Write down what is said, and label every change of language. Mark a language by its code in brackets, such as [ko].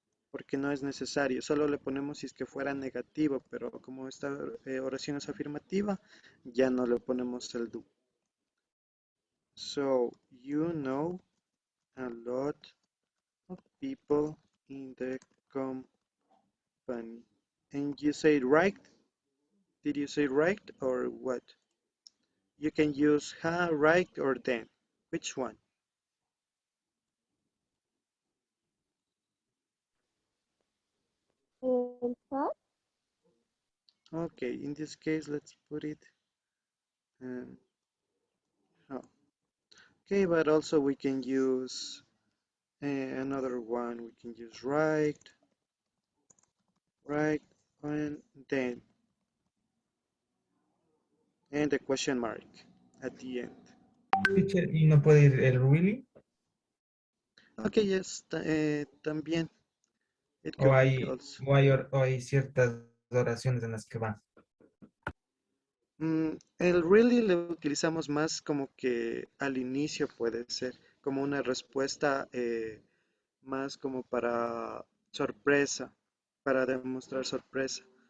[es] Porque no es necesario, solo le ponemos si es que fuera negativo, pero como esta oración es afirmativa, ya no le ponemos el do. [en] So, you know a lot of people in the company. And you say right? Did you say right or what? You can use ha, right, or then. Which one? [es] El hat, [en] Okay, in this case, let's put it. Um, oh. Okay, but also we can use another one. We can use right, right, and then, and the question mark at the end. [es] Teacher, y no puede ir el really, [en] Okay, yes, [es] también. [en] It [es] o [en] could be [es] hay, [en] also. [es] o hay ciertas oraciones en las que va. El really le utilizamos más como que al inicio puede ser, como una respuesta más como para sorpresa, para demostrar sorpresa.